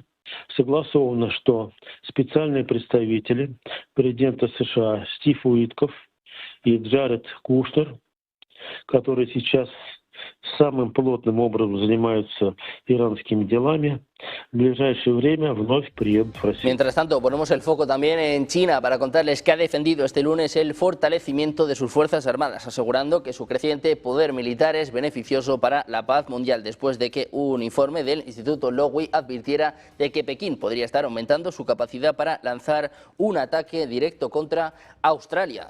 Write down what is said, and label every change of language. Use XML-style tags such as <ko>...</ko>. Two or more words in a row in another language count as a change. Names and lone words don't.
<ru>Согласовано, что специальные представители президента США Стив Уитков и Джаред Кушнер, которые сейчас самым плотным образом занимаются иранскими делами, в ближайшее время вновь приедут в Россию.</ru> <es>Mientras tanto, ponemos el foco también en China para contarles que ha defendido este lunes el fortalecimiento de sus Fuerzas Armadas, asegurando que su creciente poder militar es beneficioso para la paz mundial, después de que un informe del Instituto Lowy advirtiera de que Pekín podría estar aumentando su capacidad para lanzar un ataque directo contra Australia.</es>